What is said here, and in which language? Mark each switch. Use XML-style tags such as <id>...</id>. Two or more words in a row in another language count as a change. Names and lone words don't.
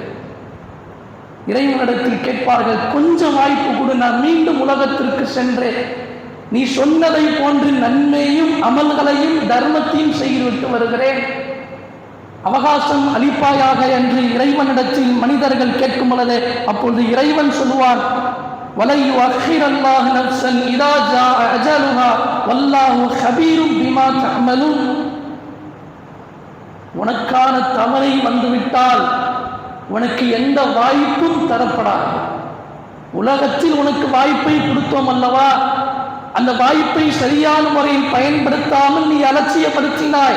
<ta>இறைவனிடத்தில் கேட்பார்கள், கொஞ்சம் வாய்ப்பு கொடு, நான் மீண்டும் உலகத்திற்கு சென்று நீ சொன்னதை போன்று நன்மையும் அமல்களையும் தர்மத்தையும் செய்துவிட்டு வருகிறேன், அவகாசம் அளிப்பாயாக என்று இறைவனிடத்தில் மனிதர்கள் கேட்கும் பொழுது அப்பொழுது இறைவன் சொல்லுவான்,</ta> <ar>وَلَنْ يُؤَخِّرَ اللَّهُ نَفْسًا إِذَا جَاءَ أَجَلُهَا وَاللَّهُ خَبِيرٌ بِمَا تَعْمَلُونَ.</ar> <ta>உனக்கான தவறை வந்துவிட்டால் உனக்கு எந்த வாய்ப்பும் தரப்படாது. உலகத்தில் உனக்கு வாய்ப்பை கொடுத்தோம் அல்லவா, அந்த வாய்ப்பை சரியான முறையில் பயன்படுத்தாமல் நீ அலட்சியப்படுத்தினாய்.</ta>